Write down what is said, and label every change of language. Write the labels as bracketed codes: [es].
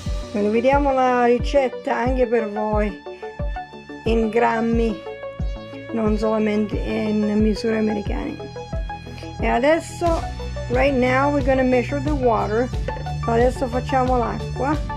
[it] Quindi vediamo la ricetta anche per voi in grammi, non solamente in misure americane. E adesso, [en] right now, we're going to measure the water. [it] Adesso facciamo l'acqua.